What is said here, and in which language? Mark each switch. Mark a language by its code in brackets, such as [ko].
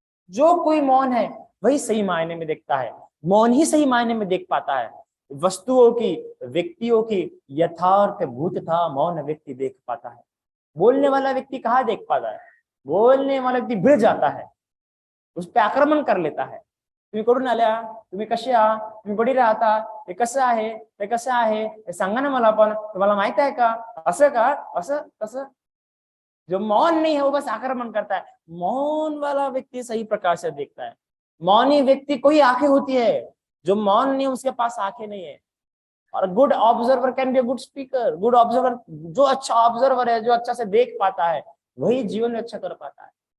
[hi] जो कोई मौन है वही सही मायने में देखता है। मौन ही सही मायने में देख पाता है वस्तुओं की, व्यक्तियों की यथार्थ भूतता मौन व्यक्ति देख पाता है। बोलने वाला व्यक्ति कहाँ देख पाता है? बोलने वाला व्यक्ति भिड़ जाता है, उस पर आक्रमण कर लेता है। [mr] तुम्ही कुठून आल्या, तुम्ही कसे आहात, तुम्ही बडी राहता, हे कसं आहे, ते कसं आहे, हे सांगा ना मला, पण तुम्हाला माहित आहे का, असं का, असं तसं। [hi] जो मौन नहीं है वो बस आक्रमण करता है। मौन वाला व्यक्ति सही प्रकार से देखता है। मौनी व्यक्ति को ही आंखें होती है, जो मौन नहीं उसके पास आंखें नहीं है। और [en] Good observer can be a good speaker. [hi] Good observer, जो अच्छा ऑब्जर्वर है, जो अच्छा से देख पाता है, वही जीवन में अच्छा कर पाता है।